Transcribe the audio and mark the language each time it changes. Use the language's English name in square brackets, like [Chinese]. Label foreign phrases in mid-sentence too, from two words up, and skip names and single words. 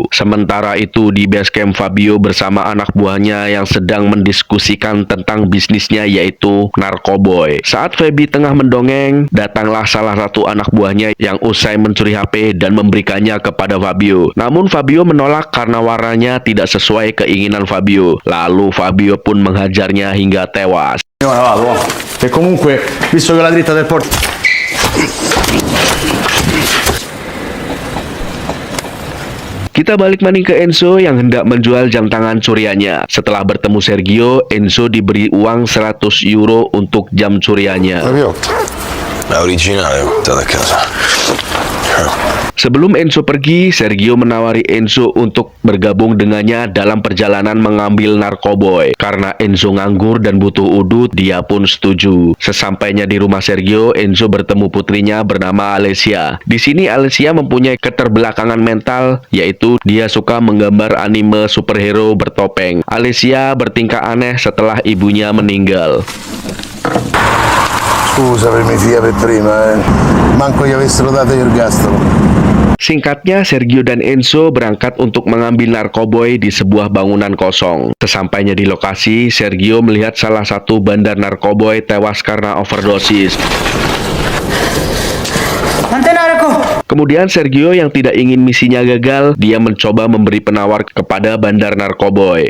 [Indonesian] Sementara itu di base camp, Fabio bersama anak buahnya yang sedang mendiskusikan tentang bisnisnya yaitu narkoboy. Saat Feby tengah mendongeng, datanglah salah satu anak buahnya yang usai mencuri HP dan memberikannya kepada Fabio. Namun Fabio menolak karena warnanya tidak sesuai keinginan Fabio. Lalu Fabio pun menghajarnya hingga tewas. [Italian] E comunque, visto che la dritta del porto... [Indonesian] Kita balik maning ke Enzo yang hendak menjual jam tangan curiannya. Setelah bertemu Sergio, Enzo diberi uang 100 euro untuk jam curiannya. [Italian] La originale, da casa. [Indonesian] Sebelum Enzo pergi, Sergio menawari Enzo untuk bergabung dengannya dalam perjalanan mengambil narkoboy. Karena Enzo nganggur dan butuh udut, dia pun setuju. Sesampainya di rumah Sergio, Enzo bertemu putrinya bernama Alessia. Di sini Alessia mempunyai keterbelakangan mental, yaitu dia suka menggambar anime superhero bertopeng. Alessia bertingkah aneh setelah ibunya meninggal. [Italian] Scusa per mia figlia per prima, manco gli avessero dato gli ergastolo. [Indonesian] Singkatnya, Sergio dan Enzo berangkat untuk mengambil narkoboy di sebuah bangunan kosong. Sesampainya di lokasi, Sergio melihat salah satu bandar narkoboy tewas karena overdosis. Kemudian Sergio yang tidak ingin misinya gagal, dia mencoba memberi penawar kepada bandar narkoboy.